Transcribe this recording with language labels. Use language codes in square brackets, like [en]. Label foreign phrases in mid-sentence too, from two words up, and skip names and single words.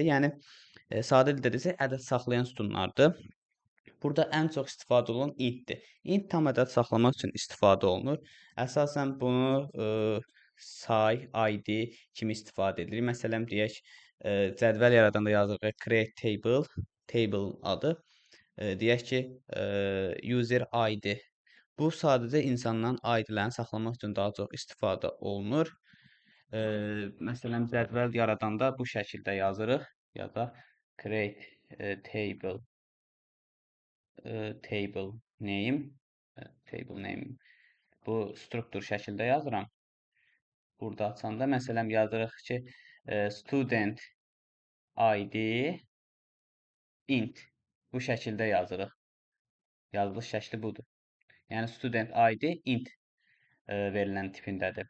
[az] Yəni sadə dildə desək ədəd saxlayan sütunlardır. Burada ən çox istifadə olunan intdir. Int tam ədəd saxlamaq üçün istifadə olunur. Əsasən bunu say, ID kimi istifadə edilir. Məsələn, deyək, cədvəl yaradanda yazırıq [en] create table, [az] table adı. Deyək ki, [en] user ID. [az] Bu sadəcə insanların ID-lərini saxlamaq üçün daha çox istifadə olunur. Məsələn, cədvəl yaradanda bu şəkildə yazırıq ya da [en] create table table name [az] bu struktur şəkildə yazıram. Burada açanda məsələn yazırıq ki, [en] student ID int [az] bu şəkildə yazırıq. Yazılış şəkli budur. Yəni [en] student ID int [az] verilən tipindədir.